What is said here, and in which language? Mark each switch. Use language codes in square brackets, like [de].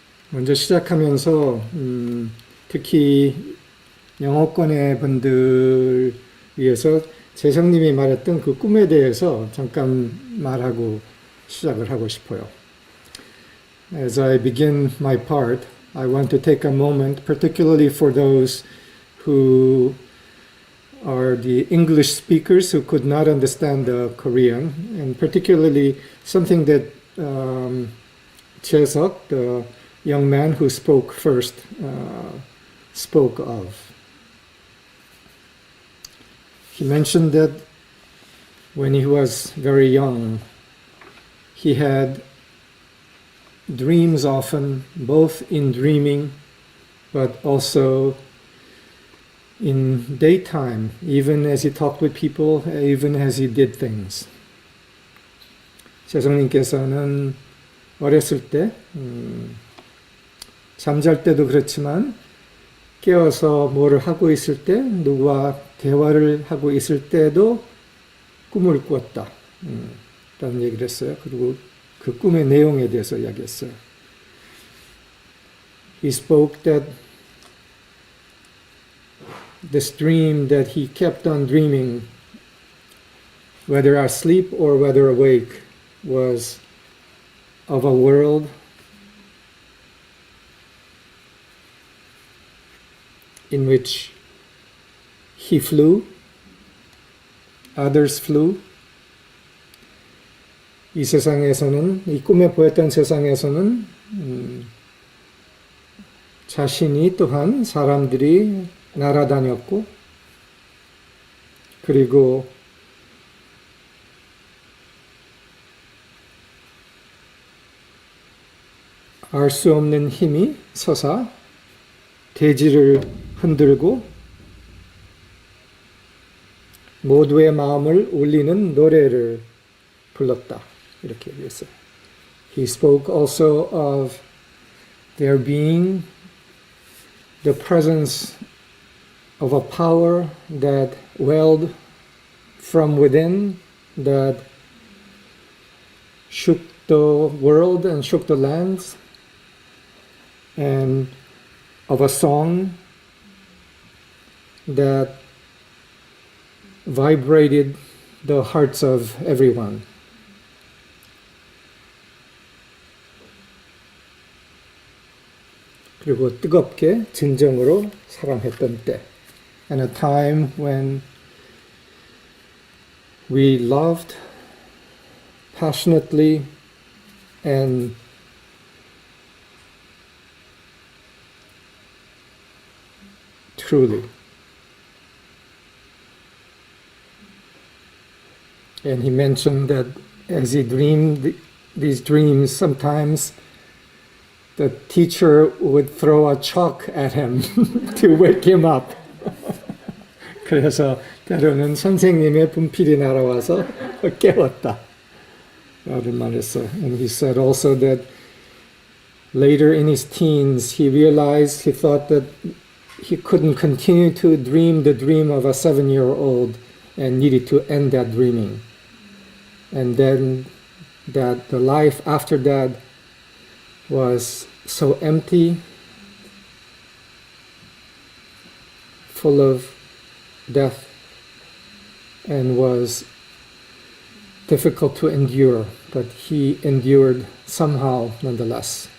[ko] 먼저 시작하면서 특히 영어권의 분들 위해서 재성님이 말했던 그 꿈에 대해서 잠깐 말하고 시작을 하고 싶어요. [en] As I begin my part, I want to take a moment, particularly for those who are the English speakers who could not understand the Korean, and particularly something that Chae-seok, the young man who spoke first, spoke of. He mentioned that when he was very young, he had dreams often, both in dreaming, but also in daytime, even as he talked with people, even as he did things. [ko] 재성님께서는 어렸을 때, 잠잘 때도 그렇지만 깨어서 뭐를 하고 있을 때, 누구와 대화를 하고 있을 때도 꿈을 꾸었다. 라는 얘기를 했어요. 그리고 그 꿈의 내용에 대해서 이야기했어요. [en] He spoke that this dream that he kept on dreaming, whether asleep or whether awake, was of a world in which he flew, others flew. [ko] 이 세상에서는, 이 꿈에 보였던 세상에서는 자신이 또한 사람들이 날아다녔고, 그리고 알 수 없는 힘이 서사 대지를 흔들고 모두의 마음을 울리는 노래를 불렀다. 이렇게 얘기했어요. [en] He spoke also of there being the presence of a power that welled from within, that shook the world and shook the lands, and of a song that vibrated the hearts of everyone. [ko] 그리고 뜨겁게 진정으로 사랑했던 때. [en] And a time when we loved passionately and truly. And he mentioned that as he dreamed these dreams, sometimes the teacher would throw a chalk at him to wake him up. [ko] 그래서 때로는 선생님의 분필이 날아와서 깨웠다. 라는 말했어요. [en] And he said also that later in his teens, he realized, he thought that he couldn't continue to dream the dream of a 7-year-old and needed to end that dreaming. And then that the life after that was so empty, full of death, and was difficult to endure, but he endured somehow nonetheless.